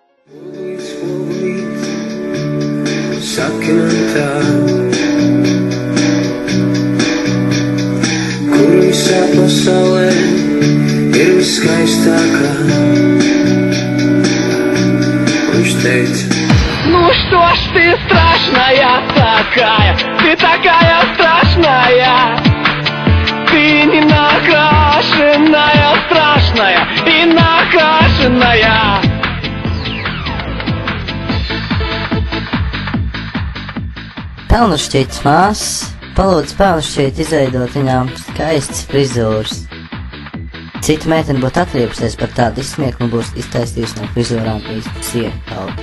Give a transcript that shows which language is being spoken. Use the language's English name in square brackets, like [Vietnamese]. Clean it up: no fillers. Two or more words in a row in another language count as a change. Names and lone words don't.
[Latvian] Sakinantā, kur visā pasaulē ir viskaistākā. Viņš teica: [Russian] Ну что ж ты страшная такая, ты такая страшная, ты не накрашенная, страшная и накрашенная. [Latvian] Pelnušķītas māsas palūdza pelnušķīti izveidot viņām skaistas frizūras. Cita meitene būtu atriepusies par tādu izsmieklu un būs iztaisījusi no frizūrām īstu siekaudu.